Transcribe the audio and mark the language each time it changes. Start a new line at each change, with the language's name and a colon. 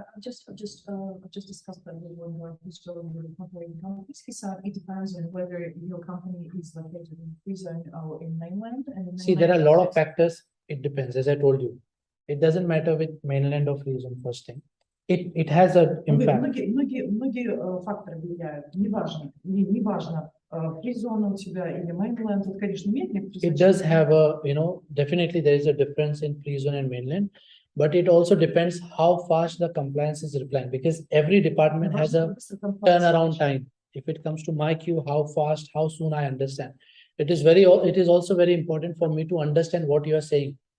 English: I've just discussed that with one guy who's doing operating companies. He said it depends on whether your company is located in free zone or in mainland. And See, there are a lot of factors. It depends, as I told you. It doesn't matter with mainland or free zone, first thing. It has an impact.
Russian: Многие факторы влияют. Неважно, free zone у тебя или mainland, это, конечно, имеет некоторые.
English: It does have a, definitely there is a difference in free zone and mainland, but it also depends how fast the compliance is replying, because every department has a turnaround time. If it comes to my queue, how fast, how soon I understand. It is also very important for me to understand what you are saying.